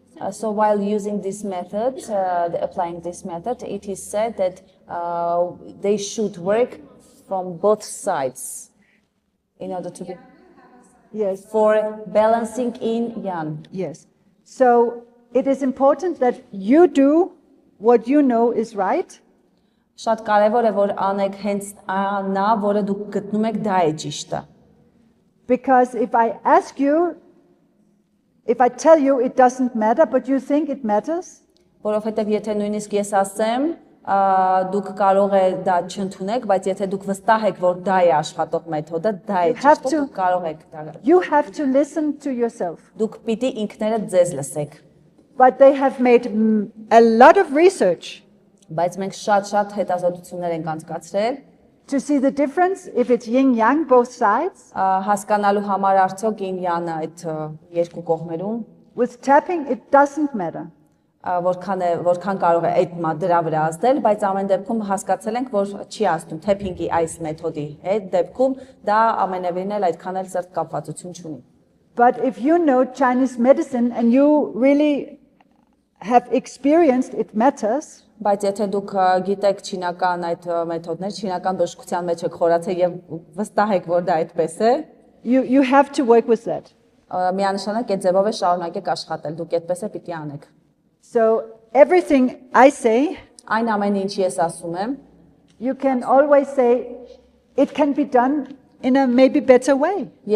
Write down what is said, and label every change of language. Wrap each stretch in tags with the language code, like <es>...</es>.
<en>So while using this method, applying this method, it is said that they should work from both sides in order to be Yes. for balancing yin yang. Yes. So it is important that you do what you know is right,</en> <hy>Շատ կարևոր է որ անեք հենց նա, որը դուք գտնում եք դա է ճիշտը։</hy> <en>because if I ask you, if I tell you it doesn't matter, but you think it matters,</en> <hy>Որովհետև եթե նույնիսկ ես ասեմ, դուք կարող է դա չընդունեք, բայց եթե դուք վստահ եք, որ դա է աշխատող մեթոդը, դա է</hy> <en>have</en> <hy>ճիշտը,</hy> <en>to-</en> <hy>դուք կարող եք դա։</hy> <en>you have to listen to yourself.</en> <hy>Դուք պիտի ինքներդ ձեզ լսեք։</hy> <en>But they have made a lot of research</en> <hy>Բայց մենք շատ հետազոտություններ ենք անցկացրել,</hy> <en>to see the difference if it's yin yang both sides.</en> <hy>հասկանալու համար արդյոք ին-յանը այդ երկու կողմերում</hy> <en>With tapping, it doesn't matter.</en> <hy>որքան կարող է այդ դրա վրա ազդել, բայց ամեն դեպքում հասկացել ենք, որ չի ազդում թեփինգի այս մեթոդի հետ դեպքում դա ամենևին էլ այդքան էլ սերտ կապվածություն չունի։</hy> <en>But if you know Chinese medicine and you really have experienced, it matters.</en> <hy>Բայց եթե դուք գիտեք չինական այդ մեթոդներ, չինական բժշկության մեջ եք խորացել եւ վստահ եք, որ դա այդպես է,</hy> <en>You have to work with that.</en> <hy>միանշանակ այդ ձևով է շարունակեք աշխատել, դուք այդպես է պիտի անեք։</hy> <en>So everything I say,</en> <hy>Այն ամենը ինչ ես ասում եմ,</hy> <en>you can always say it can be done in a maybe better way.</en>